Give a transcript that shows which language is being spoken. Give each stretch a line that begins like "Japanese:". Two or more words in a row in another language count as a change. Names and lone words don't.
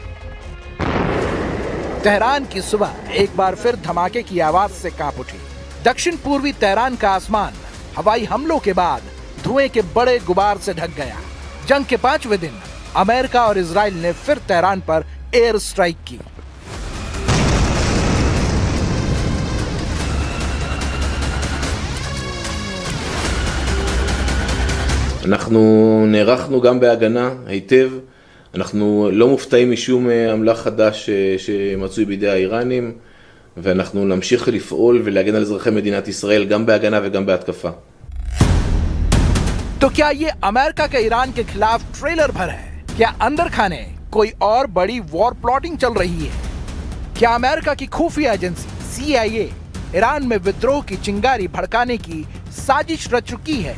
Hindi: तेहरान की सुबह एक बार फिर धमाके की आवाज से कांप उठी। दक्षिण पूर्वी तेहरान का आसमान हवाई हमलों के बाद धुएं के बड़े गुबार से ढक गया। जंग के 5वें दिन अमेरिका और इजराइल ने फिर तेहरान पर
English: air strike
Hindi: की।
Hebrew: אנחנו נערכנו גם בהגנה היטב, אנחנו לא מופתעים משום אמל"ח חדש שמצוי בידי האיראנים, ואנחנו נמשיך לפעול ולהגן על אזרחי מדינת ישראל גם בהגנה וגם בהתקפה.
Hindi: तो क्या ये अमेरिका के ईरान के खिलाफ ट्रेलर भर है? क्या अंदर खाने कोई और बड़ी
English: war plotting
Hindi: चल रही है? क्या अमेरिका की खुफिया एजेंसी CIA ईरान में विद्रोह की चिंगारी भड़काने की साजिश रच चुकी है?